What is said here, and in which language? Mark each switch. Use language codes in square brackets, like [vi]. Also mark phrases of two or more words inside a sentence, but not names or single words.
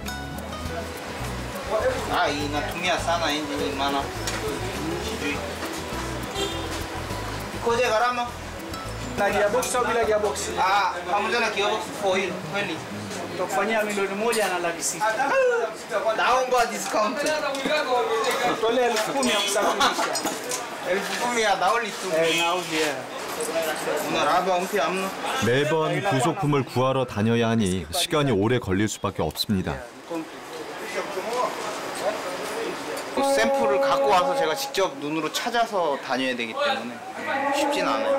[sw] natumia sana engine maana sijui ikoje gharama na gearbox au bila gearbox? Pamoja na gearbox foil kweli tukufanyia milioni 1,600,000. Naomba discount. Tolea 10,000 ya kusafirisha. 10,000 ya nauli tu. Nauli. [ko] 매번 부속품을 구하러 다녀야 하니 시간이 오래 걸릴 수밖에 없습니다. 샘플을 갖고 와서 제가 직접 눈으로 찾아서 다녀야 되기 때문에 쉽진 않아요.